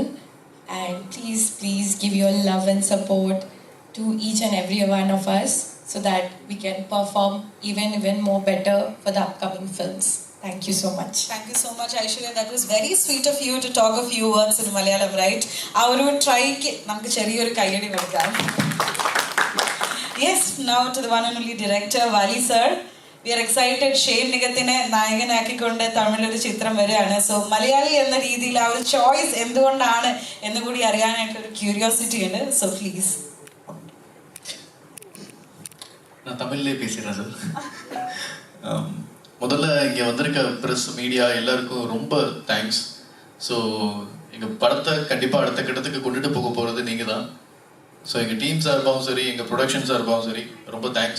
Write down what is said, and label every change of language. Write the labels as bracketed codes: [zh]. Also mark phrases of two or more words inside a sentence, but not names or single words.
[en] And please give your love and support to each and every one of us, so that we can perform even more better for the upcoming films. Thank you so much. Thank you so much, Aishwarya. That was very sweet of you to talk a few words in Malayalam, right? Our try [ml] നമുക്ക് ചെറിയൊരു കയ്യടി കൊടുക്കാം. [en] Yes, now to the one and only director, Wali sir. We are excited. [ml] ഷെയ്ൻ നിഗത്തിനെ നായകനാക്കിക്കൊണ്ട് തമിഴിലൊരു ചിത്രം വരികയാണ്. സോ മലയാളി എന്ന രീതിയിൽ ആ ഒരു ചോയ്സ് എന്തുകൊണ്ടാണ് എന്ന് കൂടി അറിയാനായിട്ടൊരു ക്യൂരിയോസിറ്റി ഉണ്ട്. [en] So please. [ta] நான் தமிழ்லேயே பேசிடுறேன் சார். முதல்ல இங்கே வந்திருக்க [en] press media [ta] எல்லாருக்கும் ரொம்ப தேங்க்ஸ். ஸோ எங்கள் படத்தை கண்டிப்பாக அடுத்த கட்டத்துக்கு கொண்டுட்டு போக போகிறது நீங்கள் தான். ஸோ எங்கள் டீம் சார்பாகவும் சரி, எங்கள் ப்ரொடக்ஷன் சார்பாகவும் சரி, ரொம்ப தேங்க்ஸ்.